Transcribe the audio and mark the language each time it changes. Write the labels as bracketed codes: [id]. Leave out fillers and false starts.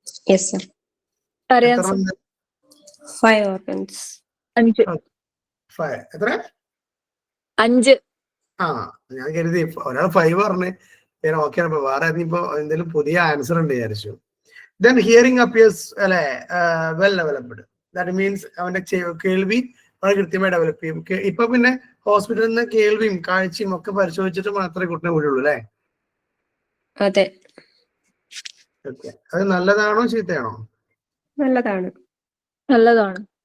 [en] Yes sir. [ml] അറിയാം എത്ര? [en] Sir. 5 organs. 5. [ml] എത്ര? [en] 5. [ml] ഞാൻ കരുതി ഒരാൾ 5 പറഞ്ഞ് ഞാൻ ഓക്കെ. വേറെ ഇപ്പൊ എന്തെങ്കിലും പുതിയ ആൻസർ ഉണ്ട് വിചാരിച്ചു. [en] Then hearing appears well developed. That means [ml] അവന്റെ കേൾവി വളരെ കൃത്യമായി ഡെവലപ്പ് ചെയ്യും. ഇപ്പൊ പിന്നെ ഹോസ്പിറ്റലിൽ നിന്ന് കേൾവിയും കാഴ്ചയും ഒക്കെ പരിശോധിച്ചിട്ട് മാത്രമേ കുട്ടിനെ വിടുള്ളൂ അല്ലേ? അതെ. ഓക്കെ. അത് നല്ലതാണോ ചീത്തയാണോ? നല്ലതാണ്.